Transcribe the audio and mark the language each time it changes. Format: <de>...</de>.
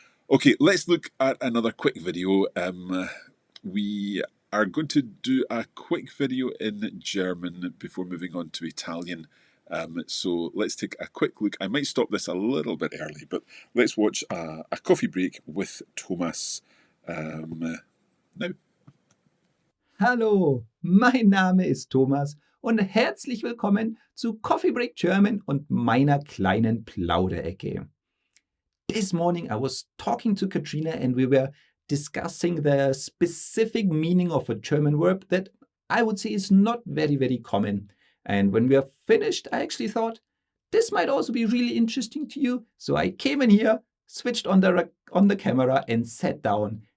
<en>Okay, let's look at another quick video. We are going to do a quick video in German before moving on to Italian. So let's take a quick look. I might stop this a little bit early, but let's watch a coffee break with Thomas now.</en> <de>Hallo, mein Name ist Thomas und herzlich willkommen zu Coffee Break German und meiner kleinen Plauderecke.</de> <en>This morning I was talking to Katrina and we were discussing the specific meaning of a German verb that I would say is not very, very common. And when we are finished, I actually thought this might also be really interesting to you. So I came in here, switched on the camera and sat down.</en>